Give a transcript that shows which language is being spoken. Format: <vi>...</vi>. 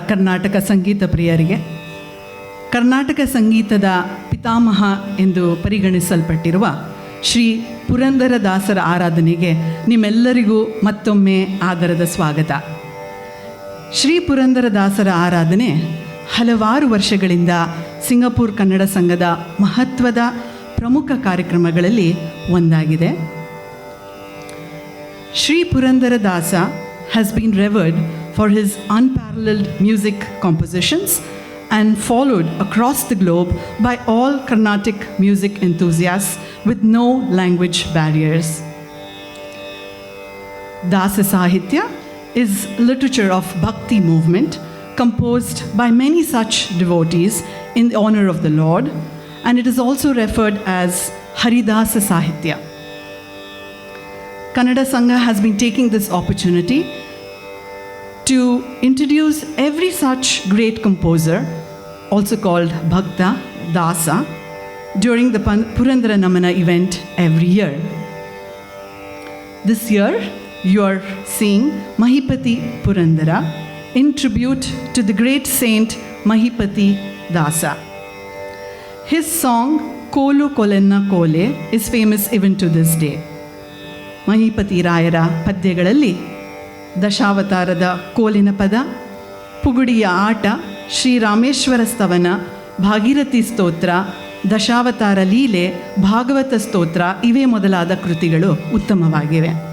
<kn>ಕರ್ನಾಟಕ ಸಂಗೀತ ಪ್ರಿಯರಿಗೆ, ಕರ್ನಾಟಕ ಸಂಗೀತದ ಪಿತಾಮಹ ಎಂದು ಪರಿಗಣಿಸಲ್ಪಟ್ಟಿರುವ ಶ್ರೀ ಪುರಂದರದಾಸರ ಆರಾಧನೆಗೆ ನಿಮ್ಮೆಲ್ಲರಿಗೂ ಮತ್ತೊಮ್ಮೆ ಆದರದ ಸ್ವಾಗತ. ಶ್ರೀ ಪುರಂದರದಾಸರ ಆರಾಧನೆ ಹಲವಾರು ವರ್ಷಗಳಿಂದ ಸಿಂಗಾಪುರ್ ಕನ್ನಡ ಸಂಘದ ಮಹತ್ವದ ಪ್ರಮುಖ ಕಾರ್ಯಕ್ರಮಗಳಲ್ಲಿ ಒಂದಾಗಿದೆ.</kn> <en>Shri Purandaradasa has been revered for his unparalleled music compositions and followed across the globe by all Carnatic music enthusiasts with no language barriers. Dasa Sahitya is literature of Bhakti movement composed by many such devotees in the honor of the Lord, and it is also referred as Haridasa Sahitya. Kannada Sangha has been taking this opportunity to introduce every such great composer, also called Bhakta, Dasa, during the Purandara Namana event every year. This year, you are seeing Mahipati Purandara in tribute to the great saint Mahipati Dasa. His song, Kolu Kolenna Kole, is famous even to this day.</en> <kn>Mahipati ರಾಯರ ಪದ್ಯಗಳಲ್ಲಿ ದಶಾವತಾರದ ಕೋಲಿನ ಪದ, ಪುಗುಡಿಯ ಆಟ, ಶ್ರೀರಾಮೇಶ್ವರ ಸ್ತವನ, ಭಾಗೀರಥಿ ಸ್ತೋತ್ರ, ದಶಾವತಾರ ಲೀಲೆ, ಭಾಗವತ ಸ್ತೋತ್ರ ಇವೇ ಮೊದಲಾದ ಕೃತಿಗಳು ಉತ್ತಮವಾಗಿವೆ.</kn>